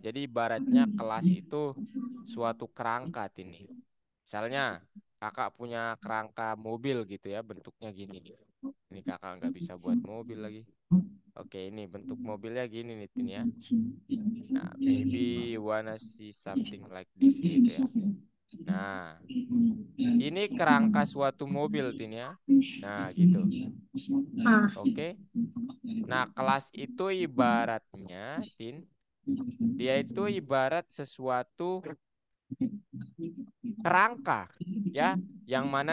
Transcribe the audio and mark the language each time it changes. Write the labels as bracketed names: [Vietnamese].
[Indonesian] Jadi ibaratnya kelas itu suatu kerangka ini. Misalnya kakak punya kerangka mobil gitu ya, bentuknya gini nih. Ini kakak nggak bisa buat mobil lagi. Oke, ini bentuk mobilnya gini nih Tin ya. [English] Nah, maybe you wanna see something like this [Indonesian] gitu ya. Nah, ini kerangka suatu mobil Tin ya. Nah, gitu. Ah, Oke. Nah, kelas itu ibaratnya Tin, dia itu ibarat sesuatu kerangka ya, yang mana